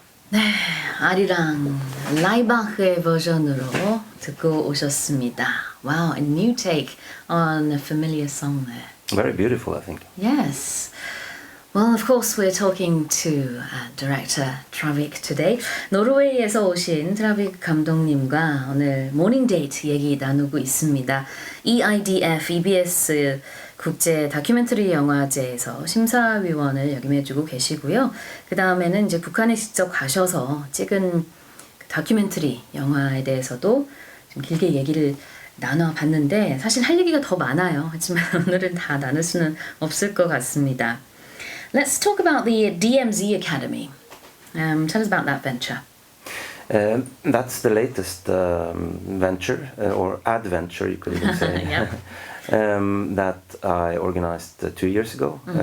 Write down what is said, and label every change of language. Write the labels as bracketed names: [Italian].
[Korean] 네, 아리랑 라이바흐의 버전으로 듣고 오셨습니다. [English] Wow, a new take on a familiar song there. Very beautiful, I think. Yes. Well, of course, we're talking to director Traavik today. [Korean] 노르웨이에서 오신 트라빅 감독님과 오늘 모닝데이트 얘기 나누고 있습니다. EIDF, EBS 국제 다큐멘터리 영화제에서 심사위원을 역임해주고 계시고요. 그 다음에는 이제 북한에 직접 가셔서 찍은 다큐멘터리 영화에 대해서도 좀 길게 얘기를 나눠봤는데 사실 할 얘기가 더 많아요. 하지만 오늘은 다 나눌 수는 없을 것 같습니다. [English] Let's talk about the DMZ Academy. Tell us about that venture. That's the latest venture, or adventure, you could even say, that I organized 2 years ago.